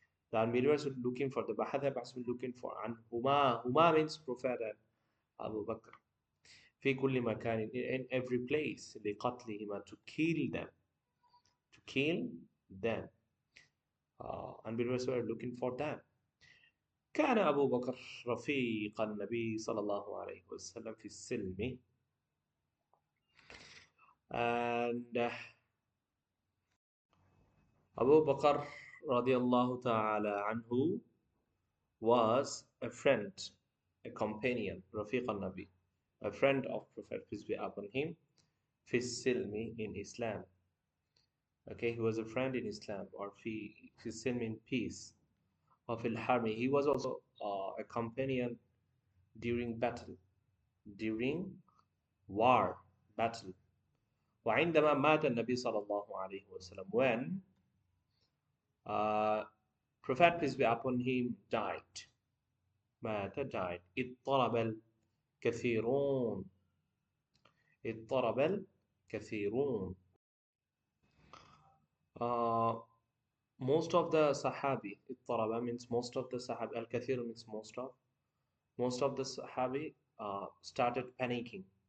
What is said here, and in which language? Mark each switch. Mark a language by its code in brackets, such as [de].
[en] The unbelievers were looking for, the Bahatha were looking for. And Huma means Prophet and Abu Bakr. [ar] في كل مكان, [en] in every place. لقتلهما, to kill them. To kill them. Unbelievers were looking for them. [ar] كان أبو بكر رفيق النبي صلى الله عليه وسلم في السلم. [en] And Abu Bakr radiallahu ta'ala anhu was a friend, a companion, Rafiq al-Nabi, a friend of Prophet, peace be upon him, fi silmi, in Islam. Okay, he was a friend in Islam, or fi silmi, in peace. Or fil harmi, he was also a companion during battle, during war, battle. [ar] وعندما مات النبي صلى الله عليه وسلم, [en] when Prophet, peace be upon him, died. [ar] مات, died. اضطرب الكثيرون, اضطرب الكثيرون. [en] Most of the Sahabi, اضطرب means most of the Sahabi, al-kathir means most of the Sahabi started panicking.